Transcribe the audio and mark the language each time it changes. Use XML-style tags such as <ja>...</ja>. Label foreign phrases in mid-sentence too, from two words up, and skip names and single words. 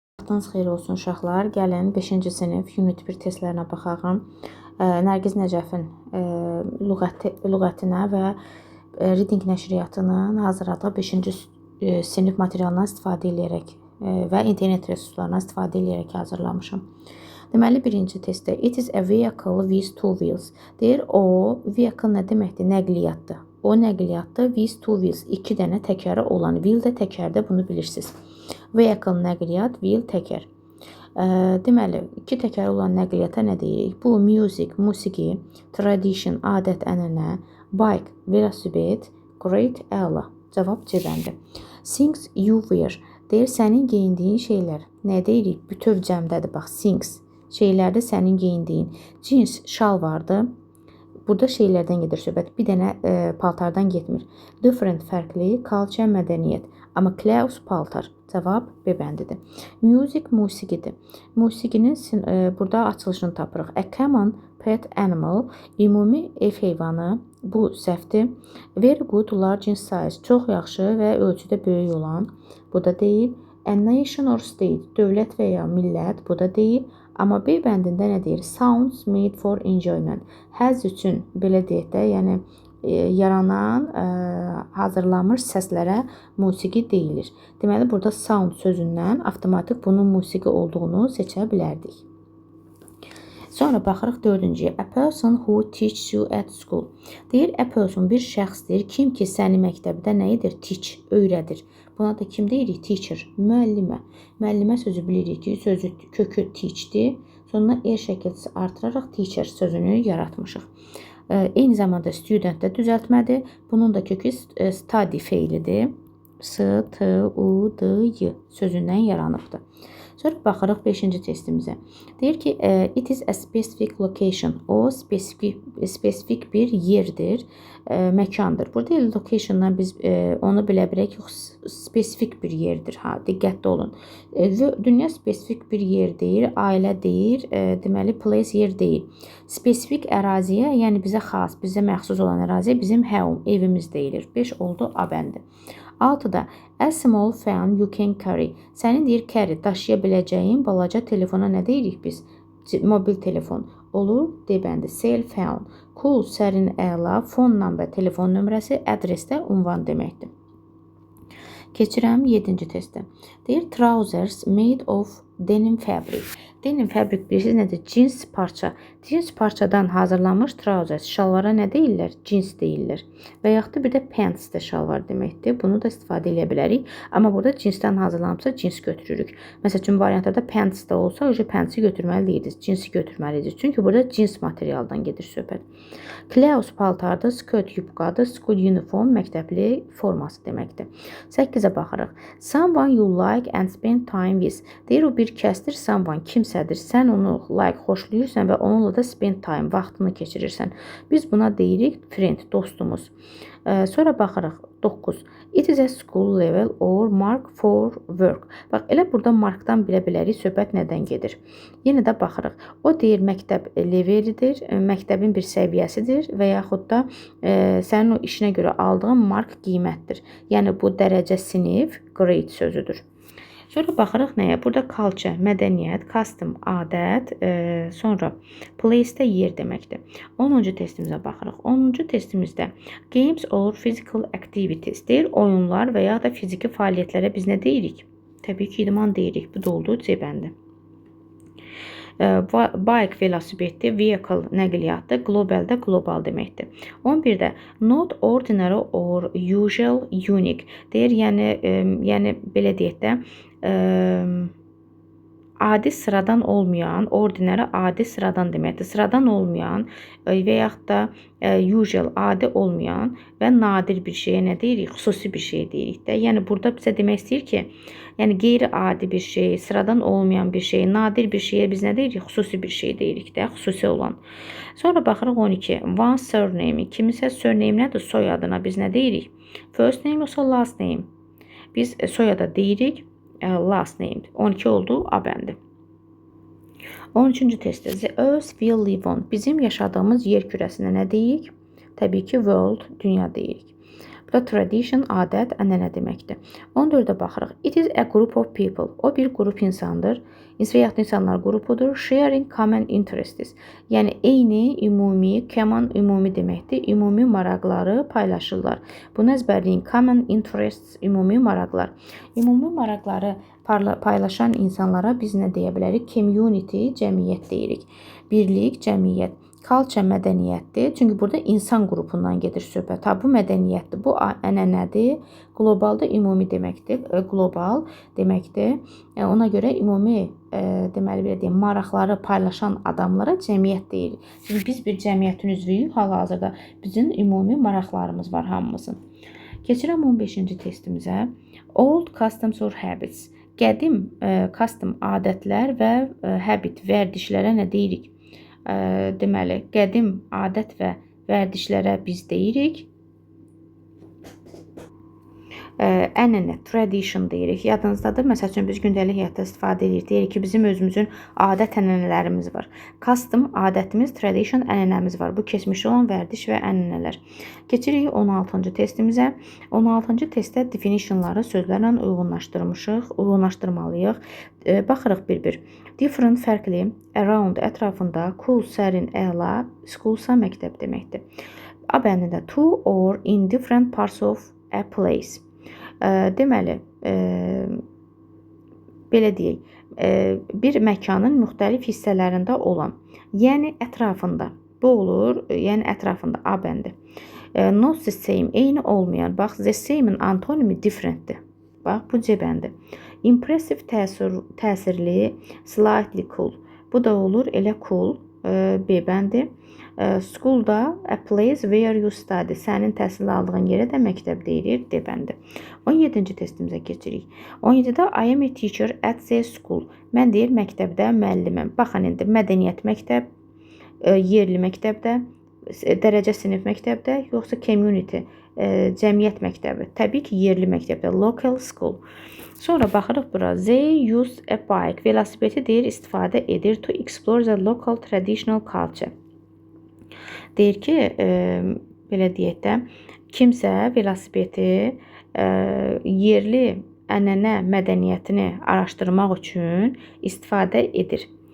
<az>Vaxtınız xeyir olsun uşaqlar. Gəlin 5-ci sinif Unit 1 testlərinə baxaq. Nərgiz Nəcəfin lüğətinə və Reading nəşriyyatının hazırladığı 5-ci sinif materialından istifadə edərək və internet resurslarından istifadə edərək hazırlamışam. Deməli, birinci testdə</az> <en>it is a vehicle with two wheels.</en> <az>Deyir, o vehicle nə deməkdir? Nəqliyyatdır. O nəqliyyatdır</az> <en>with two wheels.</en> <az>2 dənə təkəri olan. Wheel də təkərdə, bunu bilirsiniz. Vehicle nəqliyyat, wheel təkər. Deməli, 2 təkəri olan nəqliyyata nə deyirik? Bu musiqi, tradition, adət, ənənə, bike, velosiped, great, əla. Cavab C-dəndir.</az> <en>Things you wear.</en> <az>Deyir, sənin geyindiyin şeylər. Nə deyirik? Bütöv cəmdədir, bax, things. Şeylərdə sənin geyindiyin. Cins, şal vardı. Burada şeylərdən gedir söhbət. Bir dənə paltardan getmir. Different, fərqli, culture, mədəniyyət. Amma clothes, paltar. Cavab B bəndidir. Music, musiqidir. Musiqinin burada açılışını tapırıq.</az> <en>A common pet animal,</en> <az>ümumi ev heyvanı. Bu səhvdir.</az> <en>Very good, large in size.</en> <az>Çox yaxşı və ölçüdə böyük olan. Bu da deyil.</az> <en>A nation or state,</en> <az>dövlət və ya millət. Bu da deyil. Amma B bəndində nə deyir?</az> <en>Sounds made for enjoyment.</en> <az>Həzz üçün, belə deyək də, yəni yaranan, hazırlanmış səslərə musiqi deyilir. Deməli, burada sound sözündən avtomatik bunun musiqi olduğunu seçə bilərdik. Sonra baxırıq 4-cüyə.</az> <en>A person who teaches you at school.</en> <az>Deyir,</az> <en>a person</en> <az>bir şəxsdir. Kim ki səni məktəbdə nə edir? Teach, öyrədir. Buna da kim deyirik? Teacher, müəllimə. Müəllimə sözü bilirik ki, sözü kökü teachdir. Sonra şəkilçisi artıraraq teacher sözünü yaratmışıq. Eyni zamanda student də düzəltmədir. Bunun da kökü study feilidir. S-T-U-D-Y sözündən yaranıbdır. Sonra baxırıq 5-ci testimizə. Deyir ki,</az> <en>it is a specific location.</en> <az>O spesifik bir yerdir, məkandır. Burada locationdan biz onu bilə bilək, yox, spesifik bir yerdir. Diqqətli olun. Dünya spesifik bir yer deyir, ailə deyir, deməli place yer deyil. Spesifik əraziyə, yəni bizə xas, bizə məxsus olan əraziyə bizim home, evimiz deyilir. 5 oldu A bəndi.</az> <en>6-da a small phone you can carry.</en> <az>Sənin deyir carry, daşıya biləcəyin balaca telefona nə deyirik biz? Mobil telefon. Olur, D bəndi.</az> <en>Cell phone. Cool,</en> <az>sərin, əla,</az> <en>phone number,</en> <az>telefon nömrəsi, adresdə ünvan deməkdir. Keçirəm 7-ci testə. Deyir,</az> <en>trousers made of denim fabric. Denim fabric</en> <az>bilirsiniz nədir? Cins parça. Cins parçadan hazırlanmış trousers. Şalvara nə deyirlər? Cins deyirlər. Və yaxud da bir də pants də şalvar deməkdir. Bunu da istifadə edə bilərik. Amma burada cinsdən hazırlanmışsa cins götürürük. Məsəl üçün variantlarda pants da olsa, pantsi götürməliydik. Cinsi götürməliydik. Çünki burada cins materialdan gedir söhbət. Clothes paltardır, skirt yubqadır,</az> <en>school uniform</en> <az>məktəbli forması deməkdir. 8-ə baxırıq.</az> <en>Someone you like and spend time with.</en> <az>Deyir, o bir kəsdir, someone kimsədir. Sən onu like, xoşlayırsan və onunla da</az> <en>spend time,</en> <az>vaxtını keçirirsən. Biz buna deyirik friend, dostumuz. Sonra baxırıq 9.</az> <en>It is a school level or mark for work.</en> <az>Bax, elə burada markdan bilə bilərik söhbət nədən gedir. Yenə də baxırıq. O deyir məktəb levelidir, məktəbin bir səviyyəsidir və yaxud da sənin o işinə görə aldığın mark qiymətdir. Yəni bu dərəcə sinif grade sözüdür. Sonra baxırıq nəyə? Burada culture, mədəniyyət, custom, adət, sonra place də yer deməkdir. 10-cu testimizə baxırıq. 10-cu testimizdə</az> <en>games or physical activities</en> <az>deyir, oyunlar və ya da fiziki fəaliyyətlərə biz nə deyirik? Təbii ki, idman deyirik. Bu da oldu C bəndi. Bike velosipeddir, vehicle nəqliyyatdır, globaldə global deməkdir. 11-də</az> <en>not ordinary or usual unique</en> <az>deyir, yəni belə deyək də, adi sıradan olmayan, ordinary adi sıradan deməkdir. Sıradan olmayan və yaxud da usual adi olmayan və nadir bir şeyə nə deyirik? Xüsusi bir şey deyirik də. Yəni burada bizə demək istəyir ki, yəni qeyri-adi bir şey, sıradan olmayan bir şey, nadir bir şeyə biz nə deyirik? Xüsusi bir şey deyirik də, xüsusi olan. Sonra baxırıq 12.</az> <en>One surname,</en> <az>kimisə surname nədir? Soyadına biz nə deyirik?</az> <en>First name yoxsa last name?</en> <az>Biz soyada deyirik</az> <en>last name.</en> <az>12 oldu A bəndi. 13-cü testdə</az> <en>the earth will live on.</en> <az>Bizim yaşadığımız yer kürəsinə nə deyirik? Təbii ki, world, dünya deyirik. Bu da tradition, adət, ənənə deməkdir. 14-də baxırıq.</az> <en>It is a group of people.</en> <az>O bir qrup insandır. İnsan insanlar qrupudur.</az> <en>Sharing common interests.</en> <az>Yəni eyni, ümumi, common ümumi deməkdir. Ümumi maraqları paylaşırlar. Bunu əzbərləyin.</az> <en>Common interests,</en> <az>ümumi maraqlar. Ümumi maraqları paylaşan insanlara biz nə deyə bilərik? Community, cəmiyyət deyirik. Birlik, cəmiyyət. Culture mədəniyyətdir. Çünki burada insan qrupundan gedir söhbət. Bu mədəniyyətdir. Bu ənənədir. Qlobalda ümumi deməkdir. Qlobal deməkdir. Ona görə ümumi deməli belə deyim, maraqları paylaşan adamlara cəmiyyət deyirik. Çünki biz bir cəmiyyətin üzvüyük. Hal-hazırda bizim ümumi maraqlarımız var hamımızın. Keçirəm 15-ci testimizə.</az> <en>Old customs or habits.</en> <az>Qədim</az> <en>custom adətlər</en> <az>və habit vərdişlərə nə deyirik? Deməli, qədim adət və vərdişlərə biz deyirik. Ənənə, tradition deyirik. Yadınızdadır, məsəl üçün biz gündəlik həyatda istifadə edirik. Deyirik ki, bizim özümüzün adət ənənələrimiz var. Custom adətimiz, tradition ənənəmiz var. Bu keçmişdə olan vərdiş və ənənələr. Keçirik 16-cı testimizə. 16-cı testdə definitionları sözlərlə uyğunlaşdırmalıyıq. Baxırıq bir-bir. Different, fərqli, around, ətrafında, cool, sərin, əla, schoolsa məktəb deməkdir.</az> <en>A bəndində to or in different parts of a place.</en> <az>Deməli, belə deyək, bir məkanın müxtəlif hissələrində olan, yəni ətrafında. Bu olur, yəni ətrafında A bəndi. Not the same, eyni olmayan. Bax,</az> <en>the same-</en> <az>in antonimi different-dir. Bax, bu C bəndi.</az> <en>Impressive, təsirli, slightly cool.</en> <az>Bu da olur, elə cool, B bəndi. Schoolda,</az> <en>a place where you study.</en> <az>Sənin təhsil aldığın yerə də məktəb deyilir, D bəndi. 17-ci testimizə keçirik.</az> <en>17-də I am a teacher at the school.</en> <az>Mən deyir, məktəbdə müəlliməm. Baxın, indi mədəniyyət məktəb, yerli məktəbdə, dərəcə sinif məktəbdə, yoxsa community, cəmiyyət məktəbi. Təbii ki, yerli məktəbdə,</az> <en>local school.</en> <az>Sonra baxırıq bura.</az> <en>They use a bike.</en> <az>Velosipedi deyir, istifadə edir</az> <en>to explore the local traditional culture.</en> <az>Deyir ki, belə deyək də, kimsə velosipedi yerli ənənə mədəniyyətini araşdırmaq üçün istifadə edir.</az>